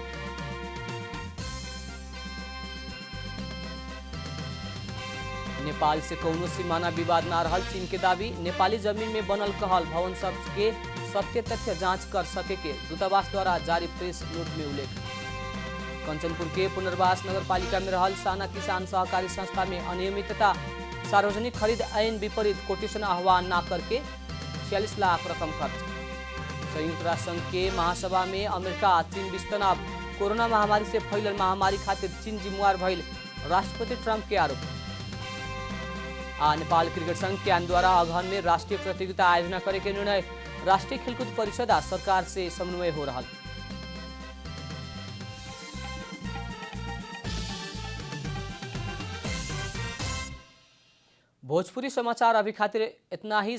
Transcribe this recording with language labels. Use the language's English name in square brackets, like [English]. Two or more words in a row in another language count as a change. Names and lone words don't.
[Bhojpuri] नेपाल से कौनो सीमाना विवाद ना रहल चीन के दावी। नेपाली जमीन में बनल कहल भवन सब के सत्य तथ्य जांच कर सके के दूतावास द्वारा जारी [English] press note [Bhojpuri] में उल्लेख। कंचनपुर के पुनर्वास नगरपालिका में रहल साना किसान सहकारी संस्था में अनियमितता। सार्वजनिक खरीद ऐन विपरीत कोटेशन आह्वान न करके 46 लाख रकम खर्च। संयुक्त राष्ट्र संघ के महासभा में अमेरिका चीन बीच तनाव। कोरोना महामारी से फैलल महामारी खातिर चीन जिम्मेवार भइल राष्ट्रपति ट्रंप के आरोप। नेपाल क्रिकेट संघ क्यान द्वारा अगहन में राष्ट्रीय प्रतियोगिता आयोजना करे के निर्णय। राष्ट्रीय खेलकूद परिषद आ सरकार से समन्वय हो रहा। भोजपुरी समाचार अभी खातिर इतना ही।